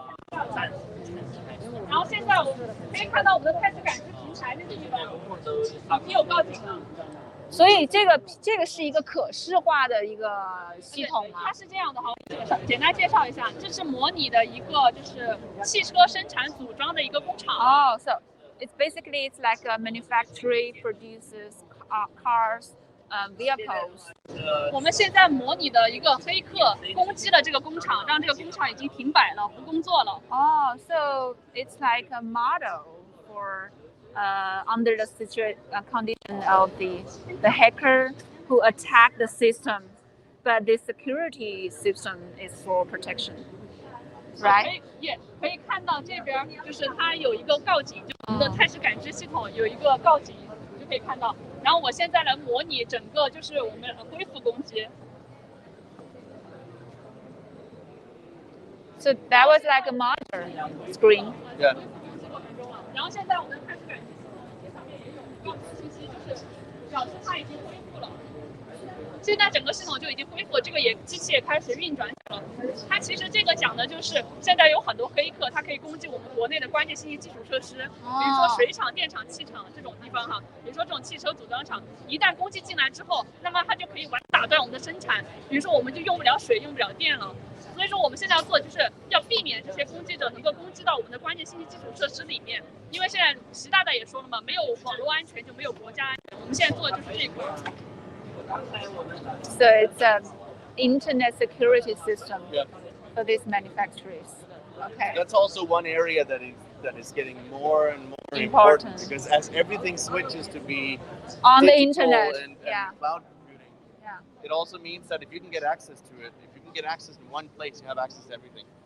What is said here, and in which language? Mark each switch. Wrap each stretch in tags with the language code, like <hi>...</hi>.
<zh>然后现在我们可以看到我们的态势感知平台那个地方，你有报警了。所以这个是一个可视化的一个系统吗？它是这样的哈，简单介绍一下，这是模拟的一个就是汽车生产组装的一个工厂。</zh> <en>哦 ，so it's like a manufacturing produces cars, vehicles.</en> <zh>我们现在模拟的一个黑客攻击了这个工厂，让这个工厂已经停摆了，不工作了。</zh> <en>哦 ，so it's like a model for. Under the condition of the hacker who attack the system, but the security system is for protection, right?</en> <zh>可以看到这边就是它有一个告警，就我们的态势感知系统有一个告警，就可以看到。然后我现在来模拟整个就是我们恢复攻击。</zh> <en>So that was like a monitor screen. Yeah.</en> <zh>然后现在我们态势感知系统这上面也有告知信息，就是表示它已经恢复了。现在整个系统就已经恢复了，这个机器也开始运转了。它其实这个讲的就是现在有很多黑客，它可以攻击我们国内的关键信息基础设施，比如说水厂、电厂、气厂这种地方哈，比如说这种汽车组装厂，一旦攻击进来之后，那么它就可以打断我们的生产，比如说我们就用不了水、用不了电了。所以说我们现在要做的就是要避免这些攻击者能够攻击到我们的关键信息基础设施里面，因为现在习大大也说了嘛，没有网络安全就没有国家安全，我们现在做的就是这一块。</zh> <en>So it's an internet security system for these manufacturers. Okay. That's also one area that is getting more and more important because as everything switches to be on the internet and cloud computing, it also means that if you can get access to it, if you can get access in one place, you have access to everything.</en>